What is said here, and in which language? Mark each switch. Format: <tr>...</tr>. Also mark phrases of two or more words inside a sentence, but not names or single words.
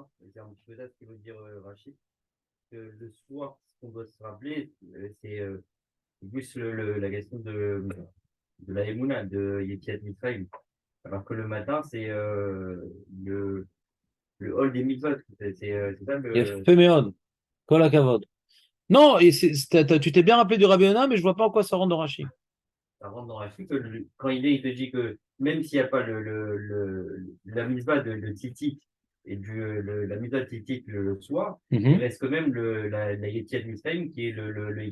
<fr>C'est un petit peu ça ce que veut dire Rachid. Le soir, ce qu'on doit se rappeler, c'est plus la question de la Emouna, de</fr> <he>יציאת מצרים.</he> <fr>Alors que le matin, c'est le hall des mitzvot. C'est ça le.</fr> <he>Féméon. כל הכבוד.</he> <fr>Non, et tu t'es bien rappelé du Rabbi Yonah, mais je vois pas en quoi ça rentre dans Rashi. Ça rentre dans Rachid que quand il te dit que même s'il n'y a pas la mitzvah de Tzitzit et la mitzvah de Tzitzit le soir, il reste quand même la</fr> <he>יציאת מצרים</he> <fr>qui est le</fr>